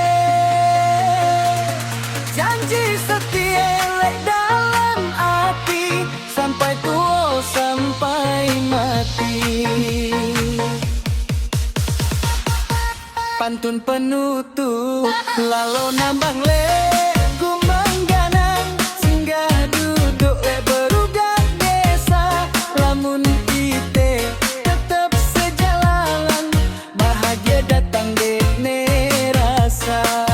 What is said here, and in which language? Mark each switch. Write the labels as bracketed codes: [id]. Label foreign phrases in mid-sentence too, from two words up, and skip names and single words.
[id] janji setia lek dalam hati, sampai tua sampai mati. Pantun penutup lalu nambang le gumbang ganang, singgah duduk le berudak desa, [sas] lamun ite tetap sejalan, bahagia datang dekne rasa.